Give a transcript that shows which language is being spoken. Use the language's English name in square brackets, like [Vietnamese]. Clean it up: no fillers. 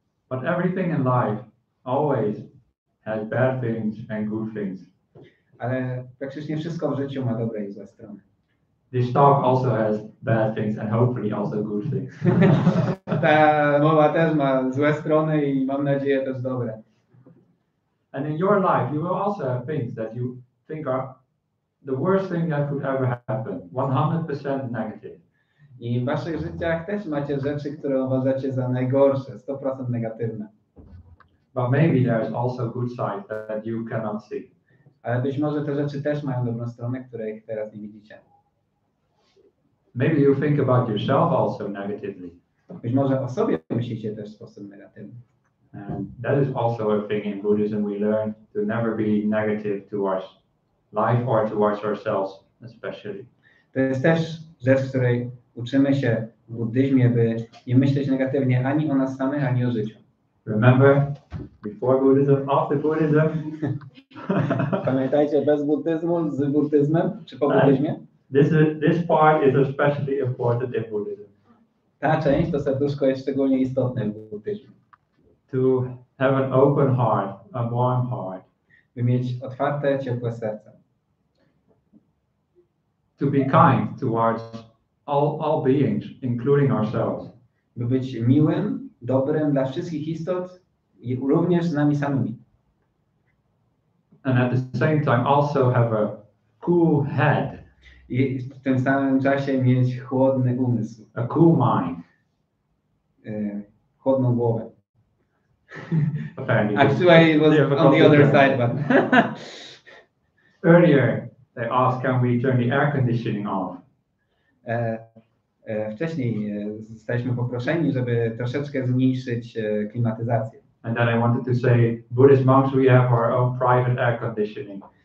[English] But everything in life always has bad things and good things. [Polish] Ale praktycznie wszystko w życiu ma dobre i złe strony. [English] This talk also has bad things and hopefully also good things. [Polish] Ta mowa też ma złe strony i mam nadzieję też dobre. [English] And in your life you will also have things that you think are the worst thing that could ever happen. 100% negative. [Polish] I w waszych życiach też macie rzeczy, które uważacie za najgorsze, 100% negatywne. [English] But maybe there's also good sides that you cannot see. [Polish] Ale być może te rzeczy też mają dobrą stronę, której teraz nie widzicie. [English] Maybe you think about yourself also negatively. [Polish] Być może o sobie myślicie też w sposób negatywny. [English] And that is also a thing in Buddhism. We learn to never be negative towards life or towards ourselves especially. [Polish] To jest też rzecz, w której uczymy się w buddyzmie, by nie myśleć negatywnie ani o nas samych, ani o życiu. [English] Remember, before Buddhism, after Buddhism. [Polish] Pamiętajcie, bez buddyzmu, z buddyzmem, czy po buddyzmie? [English] This part is especially important in Buddhism. [Polish] Ta część, to serduszko jest szczególnie istotne w buddyzmie. [English] To have an open heart, a warm heart. [Polish] By mieć otwarte, ciepłe serce. [English] To be kind towards all beings, including ourselves. [Polish] By być miłym, dobrym dla wszystkich istot i również z nami samymi. [English] And at the same time also have a cool head. [Polish] I w tym samym czasie mieć chłodny umysł. [English] A cool mind. [Polish] Chłodną głowę. [English] Apparently. Actually, it was on the other side, but earlier they asked, can we turn the air conditioning off? [Polish] Wcześniej zostaliśmy poproszeni, żeby troszeczkę zmniejszyć klimatyzację. [English] And then I wanted to say, Buddhist monks, we have our own private air conditioning.